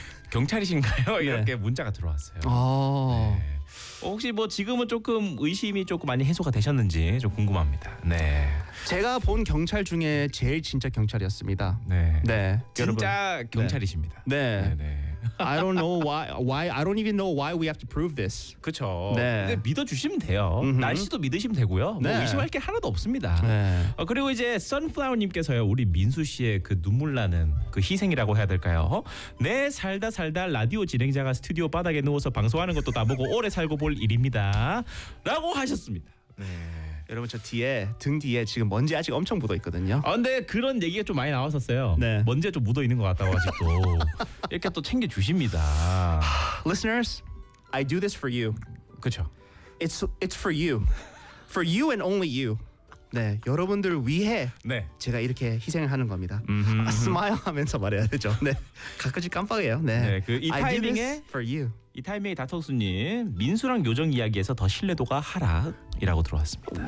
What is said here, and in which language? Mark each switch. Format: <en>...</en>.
<ko>경찰이신가요? 이렇게 네. 문자가 들어왔어요. 아. 혹시 뭐 지금은 조금 의심이 조금 많이 해소가 되셨는지 좀 궁금합니다. 네. 제가 본 경찰 중에 제일 진짜 경찰이었습니다. 네. 네. 진짜 여러분. 경찰이십니다. 네. 네. 네.</ko> <en>I don't know why I don't even know why we have to prove this.</en> <ko>그렇죠. 네. 믿어 주시면 돼요. 날씨도 믿으시면 되고요. 네. 뭐 의심할 게 하나도 없습니다. 네. 그리고 이제 선플라워 님께서요. 우리 민수 씨의 그 눈물 나는 그 희생이라고 해야 될까요? 어? 네, 살다 살다 라디오 진행자가 스튜디오 바닥에 누워서 방송하는 것도 다 보고 오래 살고 볼 일입니다라고 하셨습니다. 네. 여러분 저 뒤에 등 뒤에 지금 먼지 아직 엄청 묻어 있거든요. 아 근데 그런 얘기가 좀 많이 나왔었어요. 네. 먼지 좀 묻어 있는 것 같다고 아직도 이렇게 또 챙겨 주십니다.</ko> <en>Listeners, I do this for you.</en> <ko>그렇죠.</ko> <en>It's for you, for you and only you.</en> <ko>네, 여러분들 위해 네. 제가 이렇게 희생을 하는 겁니다. 아, 스마일하면서 말해야 되죠. 네, 가끔씩 깜빡해요. 네, 네 그 이 타이밍에</ko> <en>for you.</en> <ko>이 타이밍에 다터수님 민수랑 요정 이야기에서 더 신뢰도가 하락이라고 들어왔습니다.</ko>